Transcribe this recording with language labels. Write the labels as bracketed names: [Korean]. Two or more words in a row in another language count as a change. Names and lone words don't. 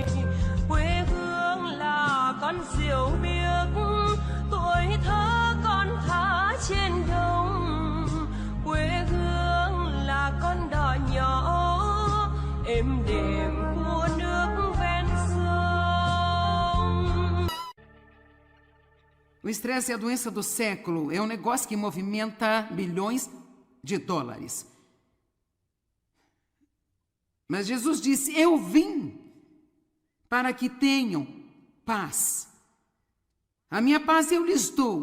[Vietnamese] Quê hương là con diều biếc, tuổi thơ con thả trên đồng. Quê hương là con đò nhỏ êm đềm của nước ven sông. [Portuguese] O estresse é a doença do século, é um negócio que movimenta bilhões de dólares. Mas Jesus disse: eu vim para que tenham paz. A minha paz eu lhes dou.